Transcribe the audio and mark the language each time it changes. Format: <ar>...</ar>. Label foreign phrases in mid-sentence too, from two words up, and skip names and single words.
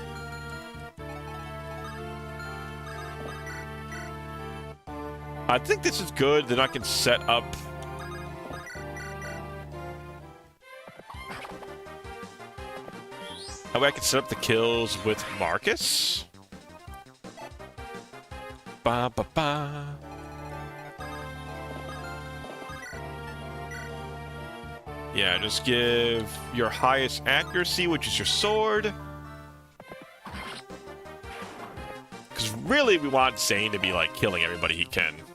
<en>I think this is good, then I can set up... That way I can set up the kills with Marcus. Ba ba ba. Yeah, just give your highest accuracy, which is your sword. Because really, we want Zane to be, like, killing everybody he can.</en>